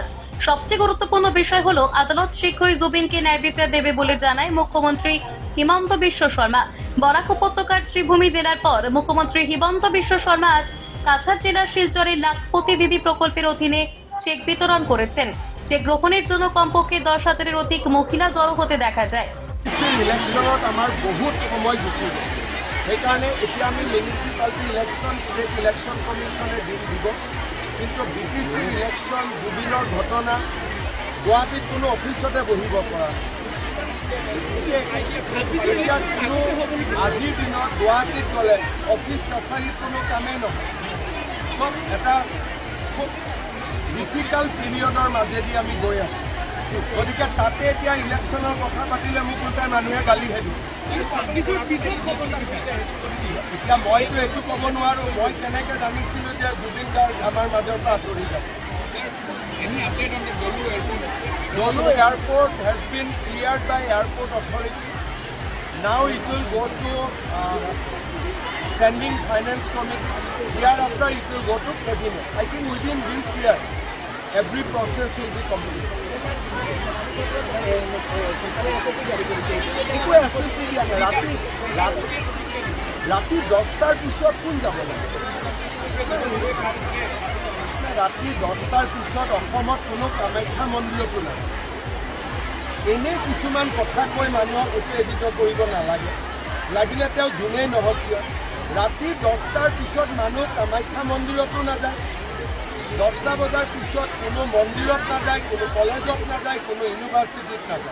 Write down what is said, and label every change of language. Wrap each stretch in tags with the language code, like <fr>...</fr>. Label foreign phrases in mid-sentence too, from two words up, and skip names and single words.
<bn>সবচেয়ে গুরুত্বপূর্ণ বিষয় হলো আদালত শীঘ্রই জুবিনকে ন্যায় বিচার দেবে বলে জানায় মুখ্যমন্ত্রী হিমন্ত বিশ্ব শর্মা। বরাক উপত্যকার শ্রীভূমি জেলার পর মুখ্যমন্ত্রী হিমন্ত বিশ্ব শর্মা আজ কাছাড় জেলার শিলচরের লাখপতি দিদি প্রকল্পের অধীনে চেক বিতরণ করেছেন। চেক গ্রহণের জন্য কমপক্ষে 10,000-এর অধিক মহিলা জড়ো হতে দেখা যায়।</bn> <as>ইলেকশনত আমার বহুত সময় গুচি গ'ল, সেইকাৰণে এতিয়া আমি</as> <en>municipality election, state election commission</en> <as>দিন দিব, কিন্তু BTC ইলেকশ্যন জুবিনৰ ঘটনা গুৱাহাটীত কোনো অফিচতে বহিব পৰা এতিয়া কোনো আজিৰ দিনত গুৱাহাটীত গ'লে অফিচ কাছাৰীত কোনো কামেই নহয়। চব এটা খুব</as> <en>difficult period</en> <as>মাজেদি আমি গৈ আছোঁ। গতিকে তাতে এতিয়া ইলেকশ্যনৰ কথা পাতিলে মোক উল্টাই মানুহে গালিহে দিয়ে। এতিয়া মইতো একো ক'ব নোৱাৰোঁ, মই কেনেকৈ জানিছিলোঁ যে জুবিন গাৰ্গ আমাৰ মাজৰ পৰা আঁতৰি যাব।</as> <en>Dolu Airport has been cleared by airport authority. Now it will go to Standing Finance Committee. Hereafter it will go to Cabinet. I think within this year, every process will be completed.</en> <as>রাতি 10টার পিছত কোন যাব লাগে? ৰাতি 10টাৰ পিছত অসমত কোনো কামাখ্যা মন্দিৰতো নাই। এনে কিছুমান কথা কৈ মানুহক উত্তেজিত কৰিব নালাগে। লাগিলে তেওঁ যোনেই নহওক কিয়, ৰাতি 10টাৰ পিছত মানুহ কামাখ্যা মন্দিৰতো নাযায়, 10টা বজাৰ পিছত কোনো মন্দিৰত নাযায়, কোনো কলেজত নাযায়, কোনো ইউনিভাৰ্চিটিত নাযায়।</as>